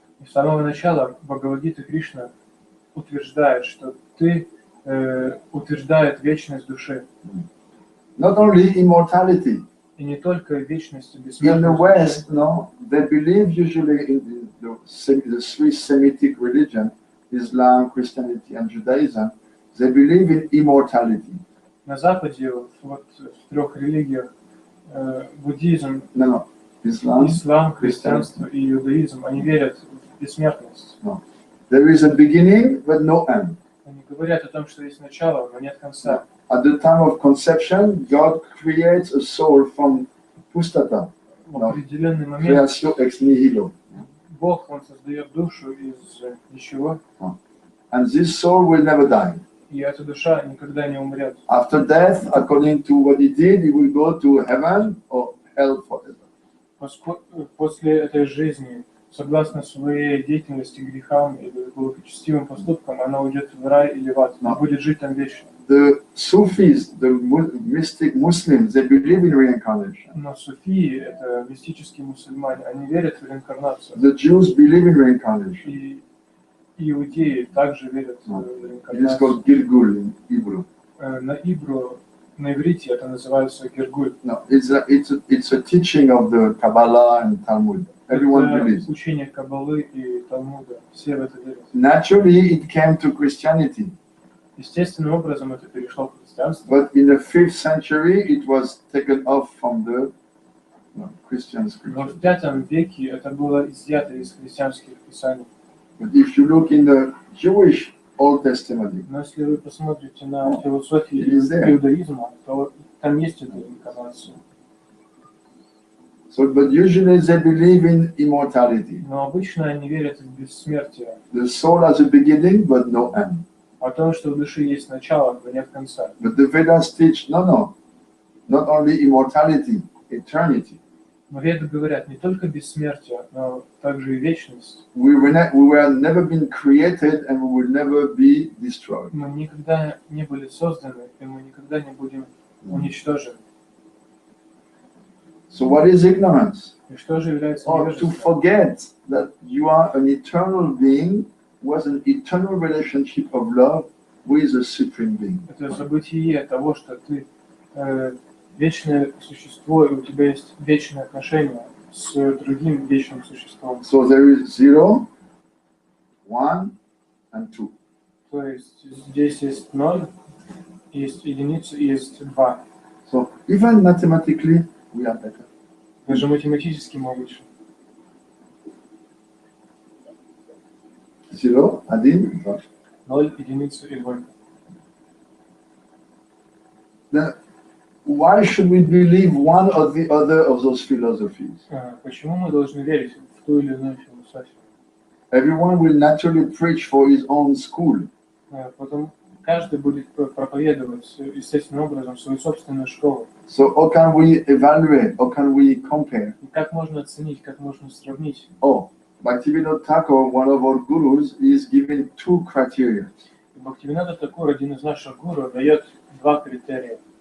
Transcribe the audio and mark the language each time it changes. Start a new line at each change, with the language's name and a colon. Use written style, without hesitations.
Russian: И с самого начала Бхагавад-гиты Кришна утверждает, что ты утверждает вечность души.
English: Not only immortality.
Russian: И не только вечность и
English: In the
Russian: бессмертность.
English: West, no, they believe usually in the three Semitic religion, Islam, Christianity, and Judaism. They believe in immortality.
Russian: На Западе, вот в трех религиях, буддизм,
English: No, Islam.
Russian: ислам, христианство и иудаизм, они верят в бессмертность.
English: There is a beginning, but no end.
Russian: Они говорят о том, что есть начало, но нет конца.
English: At the time of conception, God creates a soul from pustata,
Russian: В определенный момент
Latin: creatio ex nihilo.
Russian: Бог, Он создает душу из ничего,
English: And this soul will never die.
Russian: и эта душа никогда не умрет.
English: After death, according to what he did, he will go to heaven or hell forever.
Russian: После этой жизни, согласно своей деятельности, грехам или благочестивым поступкам, она уйдет в рай или в ад, но будет жить там вечно.
English: The Sufis, the mystic Muslims, they believe in reincarnation.
Russian: Но суфии, это мистические мусульмане, они верят в реинкарнацию.
English: The Jews believe in reincarnation.
Russian: И иудеи также верят в
English: It is
Russian: реинкарнацию.
English: called Gilgul in Hebrew.
Russian: На ивру, на иврите это называется гергуль.
English: No, it's a teaching of the Kabbalah and Talmud. Everyone
Russian: Это
English: believes.
Russian: учение Каббалы и Талмуда. Все в это верят.
English: Naturally, it came to Christianity,
Russian: Естественным образом это перешло в христианство.
English: but in the 5th century, it was taken off from the Christian
Russian: Но
English: scriptures.
Russian: в V веке это было изъято из христианских писаний.
English: But if you look in the Jewish Old Testament,
Russian: Но если вы посмотрите на философию
English: It is there.
Russian: иудаизма, то там есть эта инкарнация.
English: but usually they believe in immortality.
Russian: Но обычно они верят в бессмертие.
English: The soul has a beginning, but no end.
Russian: О том, что в душе есть начало, но нет конца.
English: But the Vedas teach, no, not only immortality, eternity.
Russian: Но Веды говорят не только бессмертие, но также и вечность.
English: We were never been created and we will never be destroyed.
Russian: Мы никогда не были созданы, и мы никогда не будем уничтожены.
English: So what is ignorance?
Russian: И что же является
English: Or to
Russian: невежеством?
English: forget that you are an eternal being was an eternal relationship of love with the Supreme Being.
Russian: Это событие того, что ты вечное существо, и у тебя есть вечное отношение с другим вечным существом.
English: So there is 0, 1, and 2.
Russian: То есть здесь есть 0, есть единица и есть 2.
English: So even mathematically, we are better.
Russian: Даже математически мы лучше.
English: 0, 1, 2.
Russian: 0, единица и 2.
English: Then why should we believe one or the other of those philosophies?
Russian: Почему мы должны верить в ту или иную философию?
English: Everyone will naturally preach for his own school.
Russian: Потом каждый будет проповедовать естественным образом свою собственную школу.
English: So how can we evaluate? How can we compare?
Russian: И как можно оценить, как можно сравнить?
English: Oh, Bhaktivinoda Thakur, one of our gurus, is giving 2 criteria.
Russian: Бхактивинода Такур, один из наших гуру, дает 2 критерия.